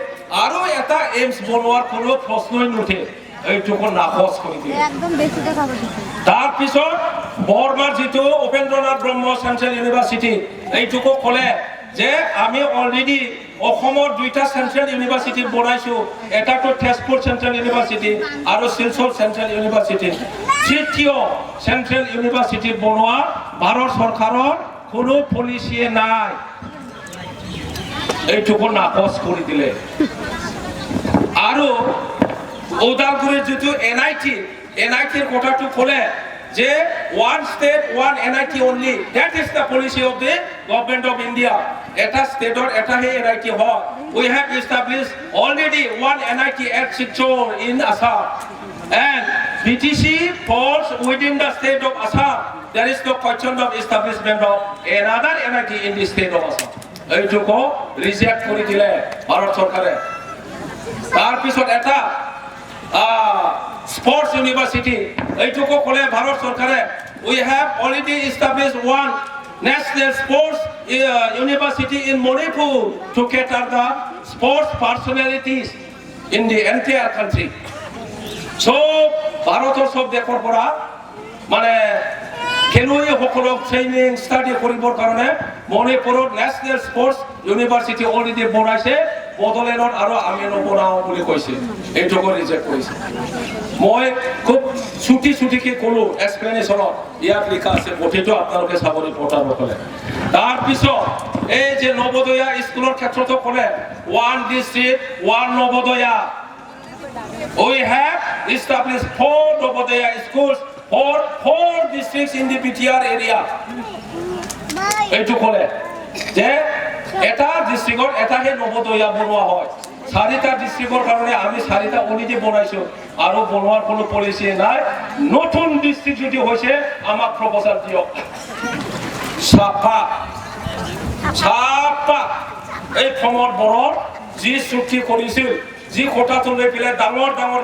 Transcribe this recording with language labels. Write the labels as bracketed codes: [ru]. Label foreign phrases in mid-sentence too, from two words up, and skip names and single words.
[as] আৰু এটা এইমছ বনোৱাৰ কোনো প্ৰশ্নই নুঠে এইটোকো নাকচ কৰি দিয়ে তাৰপিছত বৰমাৰ যিটো উপেন্দ্ৰনাথ ব্ৰহ্ম চেন্ট্ৰেল ইউনিভাৰ্চিটি এইটোকো ক'লে যে আমি অলৰেডি অসমৰ [en] দুইটা central university [as] বনাইছো এটাটো তেজপুৰ [en] central university [as] আৰু শিলচৰ চেন্ট্ৰেল ইউনিভাৰ্চিটি তৃতীয় চেন্ট্ৰেল ইউনিভাৰ্চিটি বনোৱা ভাৰত চৰকাৰৰ কোনো পলিচিয়ে নাই এইটোকো নাকচ কৰি দিলে আৰু ওদালগুৰিৰ যিটো এনআইটিৰ কথাটো ক'লে যে [en] one state one NIT only that is the policy of the government of India [as] এটা state ৰ এটা হে NIT হয় [en] we have established already one NIT at Silchar in Assam and BTC falls within the state of Assam there is no question of establishment of another NIT in the state of Assam [as] এইটোকো রিজেক্ট কৰি দিলে ভাৰত চৰকাৰে তাৰপিছত এটা [en] sports university [as] এইটোকো ক'লে ভাৰত চৰকাৰে [en] we have already established one national sports university in Manipur to cater the sports personalities in the entire country so [as] ভাৰতৰ সব দেশৰ পৰা মানে খেলুৱৈসকলক [en] training study [as] কৰিবৰ কাৰণে মণিপুৰত [en] national sports university [as] অলৰেডি বনাইছে বড়োলেণ্ডত আৰু আমি নবনাও বুলি কৈছে এইটোকো ৰিজেক্ট কৰিছে মই খুব ছুটিকে ক'লো এক্সপ্লেনেশ্যনত ইয়াত লিখা আছে গঠিত আপোনালোকে চাবলৈ পঠাবলে তাৰপিছত এই যে নবোদয়া স্কুলৰ ক্ষেত্ৰতো ক'লে [en] one district one নবোদয়া we have established 4 নবোদয়া schools for 4 districts in the BTR area [as] এইটো ক'লে যে এটা ডিস্ট্রিক্টত এটাহে নবোদয়া বনোৱা হয় 4টা ডিস্ট্রিক্টৰ কাৰণে আমি 4টা অলৰেডি বনাইছো আৰু বনোৱাৰ কোনো পলিচি নাই নতুন ডিস্ট্রিক্ট যদি হৈছে আমাক প্ৰপ'জাল দিয়ক ছাপা এই ফৰ্মৰ বৰৰ যি চুক্তি কৰিছিল যি কথাটো লৈ পেলাই ডাঙৰ ডাঙৰ